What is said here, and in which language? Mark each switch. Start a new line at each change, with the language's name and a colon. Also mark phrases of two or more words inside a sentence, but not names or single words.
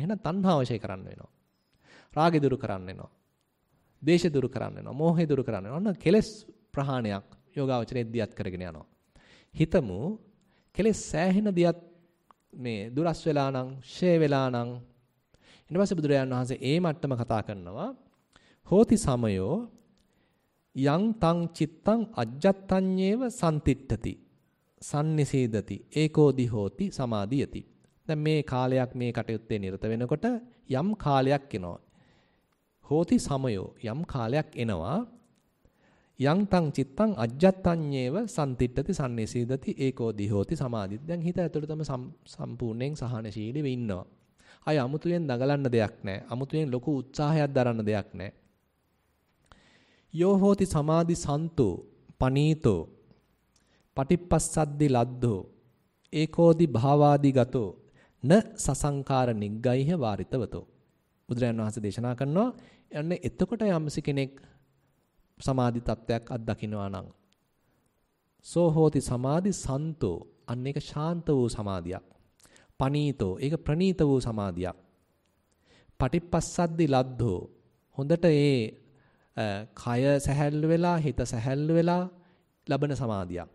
Sinhala: එහෙනම් තණ්හාව වශයෙන් කරන්න වෙනවා. රාගය දුරු කරන්න වෙනවා. දේශය දුරු කරන්න වෙනවා. මෝහය දුරු කරන්න වෙනවා. ඔන්න කෙලෙස් ප්‍රහාණයක් යෝගාවචරයේ දියත් කරගෙන යනවා. හිතමු කෙලෙස් සෑහෙන දියත් මේ දුරස් වෙලා නම්, ෂේ වෙලා නම් ඊට පස්සේ බුදුරජාණන් වහන්සේ ඒ මට්ටම කතා කරනවා.
Pali: හෝති සමයෝ යං තං චිත්තං අජ්ජත්තඤ්ඤේව සම්තිට්ඨති සම්නිසීදති ඒකෝදි හෝති සමාධියති.
Sinhala: දැන් මේ කාලයක් මේ කටයුත්තේ නිරත වෙනකොට යම් කාලයක් එනවා.
Pali: හෝති සමයෝ
Sinhala: යම් කාලයක් එනවා.
Pali: යං තං චිත්තං අජ්ජත්තඤ්ඤේව සම්තිට්ඨති සම්නිසීදති ඒකෝදි හෝති සමාධියති.
Sinhala: දැන් හිත ඇතුළතම සම්පූර්ණයෙන් සහනශීලීව ඉන්නවා. අය අමුතුවෙන් දඟලන්න දෙයක් නැහැ. අමුතුවෙන් ලොකු උත්සාහයක් දරන්න දෙයක් නැහැ.
Pali: යෝ හෝති සමාධි සන්තෝ පනීතෝ පටිපස්සද්දි ලද්දෝ ඒකෝදි භාවාදි ගතෝ න සසංකාර නිග්ගයිහ වාරිතවතෝ.
Sinhala: බුදුරජාණන් වහන්සේ දේශනා කරනවා යන්නේ එතකොට යම්සි කෙනෙක් සමාධි තත්වයක් අත්දකින්නවා නම්
Pali: සෝ හෝති සමාධි සන්තෝ
Sinhala: අන්න ඒක ශාන්ත වූ සමාධියක්. පනීතෝ ඒක ප්‍රනීත වූ සමාධියක්.
Pali: පටිපස්සද්දි ලද්දෝ
Sinhala: හොඳට ඒ කය සැහැල්ලු වෙලා හිත සැහැල්ලු වෙලා ලබන සමාධියක්.